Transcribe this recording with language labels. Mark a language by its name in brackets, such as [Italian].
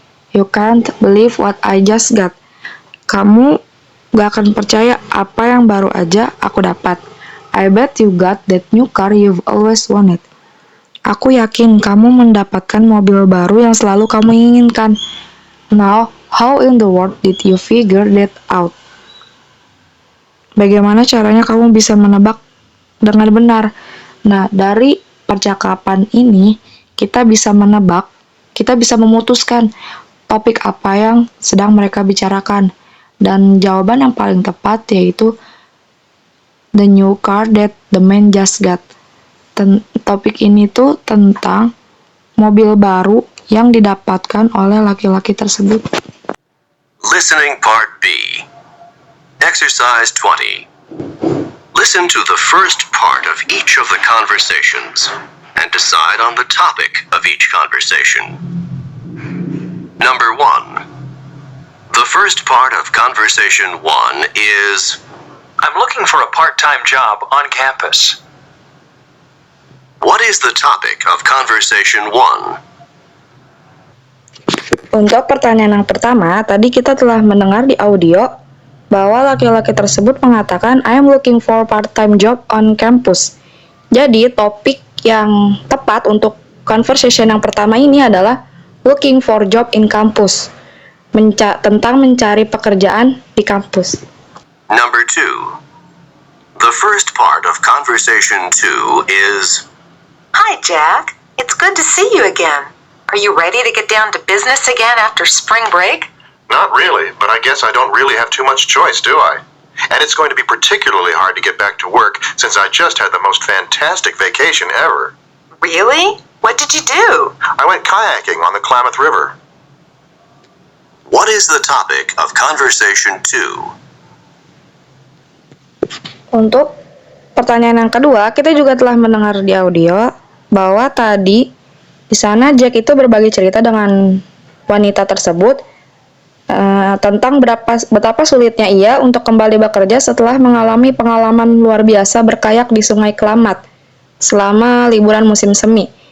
[English] You can't believe what I just got. [Indonesian] Kamu gak akan percaya apa yang baru aja aku dapat. [English] I bet you got that new car you've always wanted. [Indonesian] Aku yakin kamu mendapatkan mobil baru yang selalu kamu inginkan. [English] Now, how in the world did you figure that out? [Indonesian] Bagaimana caranya kamu bisa menebak dengan benar? Nah, dari percakapan ini kita bisa menebak, kita bisa memutuskan topik apa yang sedang mereka bicarakan. Dan jawaban yang paling tepat yaitu [English] the new car that the man just got. [Indonesian] Topik ini tuh tentang mobil baru yang didapatkan oleh laki-laki tersebut. [English] Listening Part B. Exercise 20. Listen to the first part of each of the conversations and decide on the topic of each conversation. Number 1. The first part of conversation 1 is, I'm looking for a part-time job on campus. what is the topic of conversation 1? [Indonesian] Untuk pertanyaan yang pertama, tadi kita telah mendengar di audio bahwa laki-laki tersebut mengatakan [English] I am looking for part-time job on campus. [Indonesian] Jadi topik yang tepat untuk conversation yang pertama ini adalah [English] looking for job in campus. [Indonesian] Tentang mencari pekerjaan di kampus. [English] Number 2. The first part of conversation 2 is, Hi, Jack. It's good to see you again. Are you ready to get down to business again after spring break? Not really, but I guess I don't really have too much choice, do I? And it's going to be particularly hard to get back to work since I just had the most fantastic vacation ever. Really? What did you do? I went kayaking on the Klamath River. what is the topic of conversation 2? [Indonesian] Untuk pertanyaan yang kedua, kita juga telah mendengar di audio bahwa tadi di sana Jack itu berbagi cerita dengan wanita tersebut tentang betapa sulitnya ia untuk kembali bekerja setelah mengalami pengalaman luar biasa berkayak di Sungai Klamath selama liburan musim semi.